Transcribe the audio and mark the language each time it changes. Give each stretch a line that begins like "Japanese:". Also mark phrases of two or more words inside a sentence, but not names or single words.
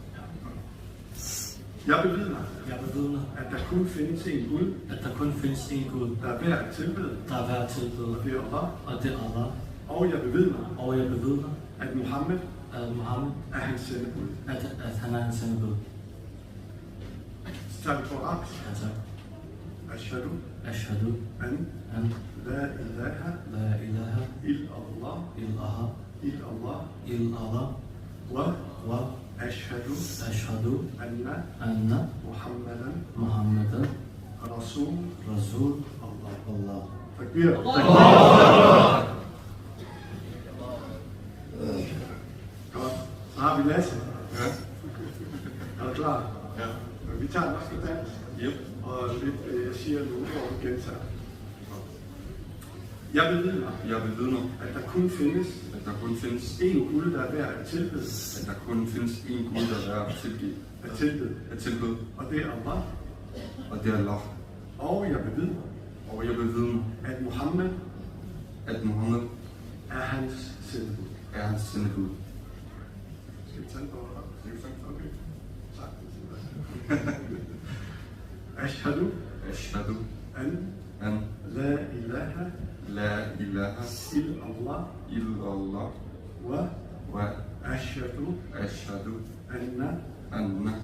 Danish: Jeg bevidner, at der kun findes en Gud, der er værd at tilbede, og det er Allah. Og jeg bevidner, at Muhammed er hans sendebud. Så tager vi på arabisk.
Arabic: أشهد أن لا إله إلا الله و أشهد أن محمدا رسول الله.
Danish: Takbir. Godt. Så har vi Lasse. Ja. Er du klar? Ja. Vi tager den også på dansk. Yep. Og lidt, jeg siger nogle ord og gentager. Jeg bevidner, at der kun findes en Gud, der er værd at tilbede. At tilbede. Og det er Allah. Og jeg bevidner, at Muhammed er hans sendebud. Skal vi tage den på? Okay.
Arabic: أشهد أن لا إله إلا الله و أشهد أن